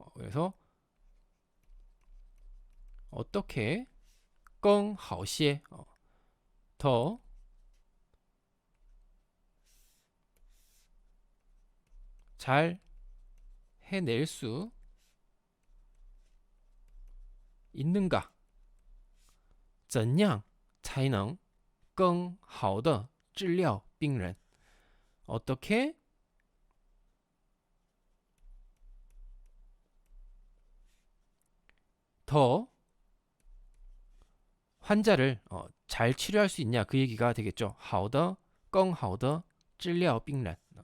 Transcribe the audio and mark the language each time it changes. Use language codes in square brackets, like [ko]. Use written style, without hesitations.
[ko] 그래서 어떻게 更好些 더 잘 해낼 수 있는가? [zh] 怎样才能更好的治疗病人? [ko] 어떻게 더 환자를 잘 치료할 수 있냐 그 얘기가 되겠죠. [zh] 好的更好的治疗病人.